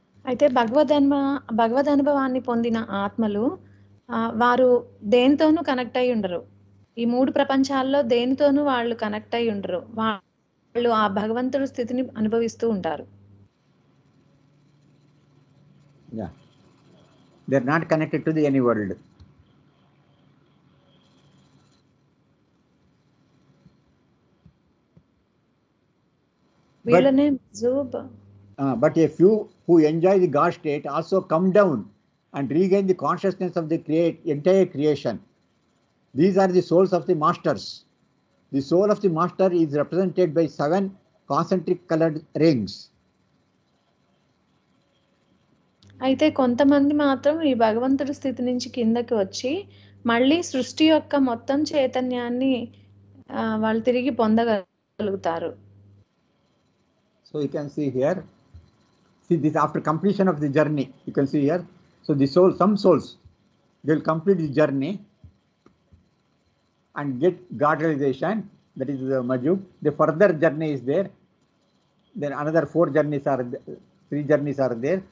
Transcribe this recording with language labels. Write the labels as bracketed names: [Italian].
[Telugu] అయితే భగవద్ అనుభవాన్ని పొందిన ఆత్మలు వారు దేనితోనూ కనెక్ట్ అయి ఉండరు. ఈ 3 ప్రపంచాల్లో దేనితోనూ వాళ్ళు కనెక్ట్ అయి ఉండరు. వాళ్ళు ఆ భగవంతుడి స్థితిని అనుభవిస్తూ ఉంటారు. [English] Yeah. They are not connected to any world. [Telugu] వీళ్ళనే మజూబ్. [English] But a few who enjoy the God state also come down and regain the consciousness of the entire creation. These are the souls of the masters. The soul of the master is represented by 7 concentric colored rings. [Telugu] అయితే కొంతమంది మాత్రం ఈ భగవంతుడి స్థితి నుంచి కిందకి వచ్చి మళ్ళీ సృష్టి యొక్క మొత్తం చైతన్యాన్ని వాళ్ళు తిరిగి పొందగలుగుతారు. [English] So you can see here, see this after completion of the journey, you can see here. So the soul, some souls, they will complete the journey and get God realization, that is the Majub. The further journey is there. Then another 4 journeys are, 3 journeys are there.